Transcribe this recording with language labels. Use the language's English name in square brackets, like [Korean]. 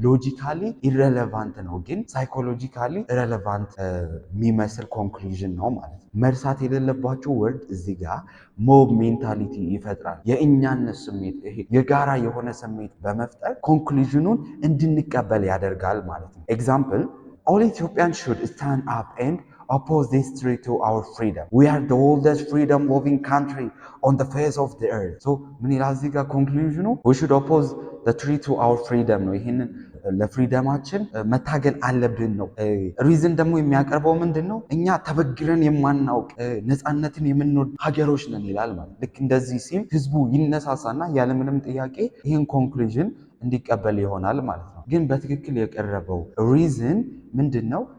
[Amharic] ሎጂካሊ ኢሬሌቫንት ነው፣ ግን ሳይኮሎጂካሊ ሬሌቫንት የሚመስል ኮንክሉዥን ነው ማለት ነው። መርሳት የሌለባቸው ወርድ እዚህ ጋር ሞብ ሜንታሊቲ ይፈጥራል። የእኛነት ስሜት ይሄ የጋራ የሆነ ስሜት በመፍጠር ኮንክሉዥኑን እንድንቀበል ያደርጋል ማለት ነው። ኤግዛምፕል [English] all Ethiopians should stand up and oppose this tree to our freedom. We are the oldest freedom loving country on the face of the earth. [Amharic] So ምን ይላል እዚህ ጋር ኮንክሉዥኑ? [English] we should oppose the tree to our freedom [Amharic] ነው። ይሄንን ለፍሪደማችን መታገል አለብን ነው። ሪዝን ደግሞ የሚያቀርበው ምንድነው? እኛ ተበግረን የማናውቅ ነፃነትን የምንወድ ሀገሮች ነን ይላል ማለት። ልክ እንደዚህ ሲል ህዝቡ ይነሳሳና ያለምንም ጥያቄ ይሄን ኮንክሉዥን እንዲቀበል ይሆናል ማለት ነው። ግን በትክክል የቀረበው ሪዝን ምንድነው?